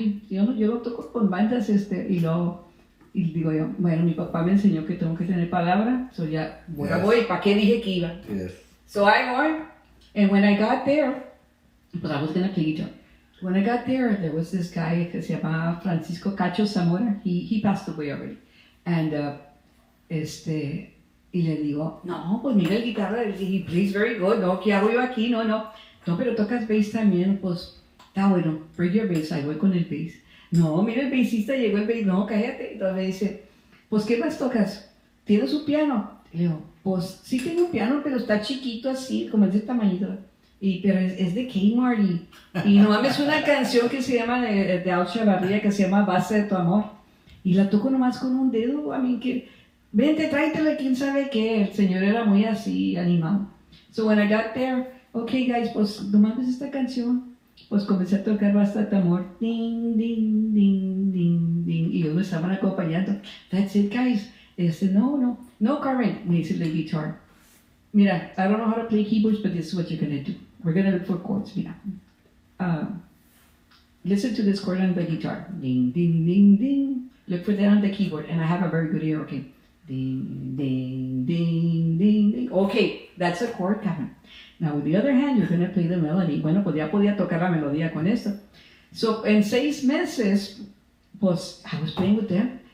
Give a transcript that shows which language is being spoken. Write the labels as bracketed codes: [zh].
[es] Yo lo toco con bandas, y digo yo, bueno, mi papá me enseñó que tengo que tener palabra, so ya, voy, ¿para qué dije que iba? [en] Yes. So I went, and when I got there, but I was going to play guitar. When I got there was this guy [es] que se llamaba [en] Francisco Cacho Zamora. He passed away already. [es] And, y le digo, no, pues mira el guitarra, [en] he plays very good, [es] no, ¿qué hago yo aquí? No, pero tocas bass también, pues, está bueno, [en] bring your bass, [es] ahí voy con el bass. No, mira el bassista, llegó el bass, no, cállate. Entonces me dice, pues, ¿qué más tocas? ¿Tienes un piano? Le digo, pues, sí tengo un piano, pero está chiquito así, como es de tamañito. Pero es de Kmart y nomás me suena una canción que se llama, de Al Chavarría, que se llama Base de tu amor. Y la toco nomás con un dedo, que, vente, tráetela, quién sabe qué. El señor era muy así, animado. [en] So when I got there, ok guys, [es] pues tomando esta canción, pues comencé a tocar bastante amor, ding, ding, ding, ding, ding, y ellos me estaban acompañando. [en] That's it guys. No Carmen, [es] me dice [en] the guitar. Mira, I don't know how to play keyboards, but this is what you're gonna do. We're gonna look for chords, mira. Listen to this chord on the guitar. Ding, ding, ding, ding. Look for that on the keyboard, and I have a very good ear, okay. Ding, ding, ding, ding, ding. Okay, that's a chord, Carmen. Now with the other hand, you're gonna play the melody. [es] Bueno, pues ya podía tocar la melodía con esto. [en] So, [es] en 6 meses, pues, [en] I was playing with them.